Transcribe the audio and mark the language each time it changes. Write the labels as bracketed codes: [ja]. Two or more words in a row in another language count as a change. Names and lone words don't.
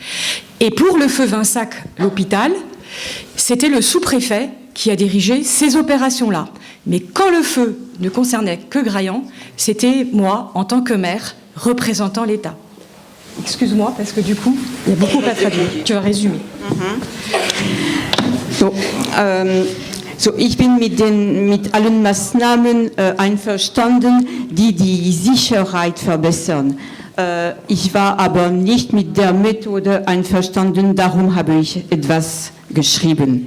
[fr] Et pour le feu Vinsac, l'hôpital, c'était le sous-préfet qui a dirigé ces opérations-là. Mais quand le feu ne concernait que Graillan, c'était moi, en tant que maire, représentant l'État. Excuse-moi, parce que du coup, il y a beaucoup à traduire. Tu vas résumer. [de] So, ich bin mit allen Maßnahmen einverstanden, die die Sicherheit verbessern. Ich war aber nicht mit der Methode einverstanden, darum habe ich etwas geschrieben.